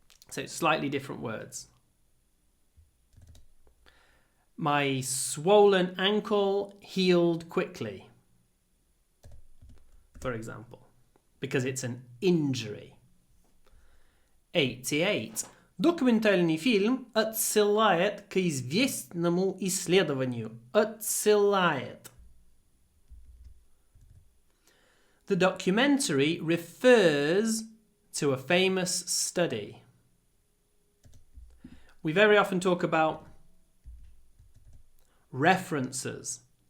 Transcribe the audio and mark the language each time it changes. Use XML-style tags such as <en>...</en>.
<en>So slightly different words. My swollen ankle healed quickly, for example, because it's an injury. 88.</en> <ru>Документальный фильм отсылает к известному исследованию. Отсылает.</ru> <en>The documentary refers to a famous study. We very often talk about references.</en>